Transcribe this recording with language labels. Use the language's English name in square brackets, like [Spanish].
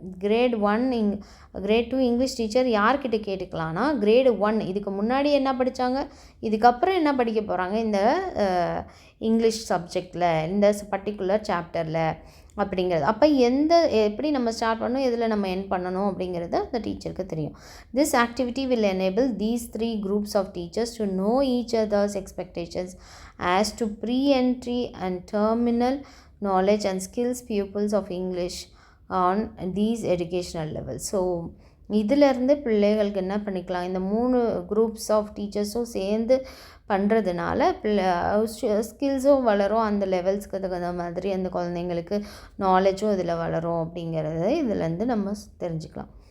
[Tamil] grade 2 English teacher யார்கிட்ட கேட்டுக்கலான்னா, grade 1 இதுக்கு முன்னாடி என்ன படித்தாங்க, இதுக்கப்புறம் என்ன படிக்க போகிறாங்க இந்த இங்கிலீஷ் சப்ஜெக்டில் இந்த பர்டிகுலர் சாப்டரில் அப்படிங்கிறது. அப்போ எப்படி நம்ம ஸ்டார்ட் பண்ணணும், எதில் நம்ம எண்ட் பண்ணணும் அப்படிங்கிறது அந்த டீச்சருக்கு தெரியும். [English] This activity will enable these 3 groups of teachers to know each other's expectations as to pre-entry and terminal knowledge and skills pupils of English on these educational levels. [Tamil] So இதிலேருந்து பிள்ளைகளுக்கு என்ன பண்ணிக்கலாம், இந்த 3 groups ஆஃப் டீச்சர்ஸும் சேர்ந்து பண்ணுறதுனால ஸ்கில்ஸும் வளரும், அந்த லெவல்ஸ்க்கு தகுந்த மாதிரி அந்த குழந்தைங்களுக்கு நாலேஜும் இதில் வளரும் அப்படிங்கிறது இதிலேருந்து நம்ம தெரிஞ்சுக்கலாம்.